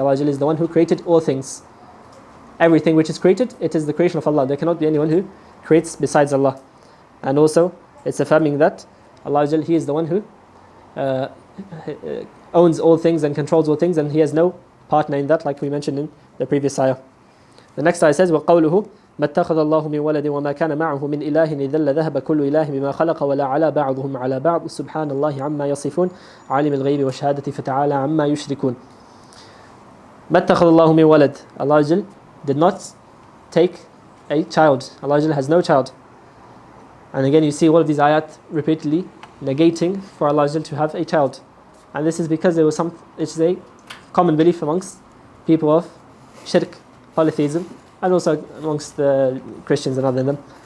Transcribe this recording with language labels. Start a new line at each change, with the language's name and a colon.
English: Allah is the one who created all things. Everything which is created, it is the creation of Allah. There cannot be anyone who creates besides Allah. And also, it's affirming that Allah He is the one who owns all things and controls all things, and He has no partner in that, like we mentioned in the previous ayah. The next ayah says,
Arabic: وَقَوْلُهُ مَا اتَّخَذَ اللَّهُ مِنْ وَلَدٍ وَمَا كَانَ مَعَهُ مِنْ إِلَهٍ إِذًا لَذَهَبَ كُلُّ إِلَهٍ بِمَا خَلَقَ وَلَا عَلَى بَعْضُهُمْ عَلَى بَعْضٍ سُبْحَانَ اللَّهِ عَمَّا يَصِفُونَ عَالِمِ الْغَيْبِ وَالشَّهَادَةِ فَتَعَالَى عَمَّا يُشْرِكُونَ. مَا اتَّخَذَ اللَّهُ مِنْ وَلَدٍ.
English: Allah did not take a child. Allah has no child. And again, you see all of these ayat repeatedly negating for Allah to have a child. And this is because it's a common belief amongst people of shirk, polytheism, and also amongst the Christians and other than them.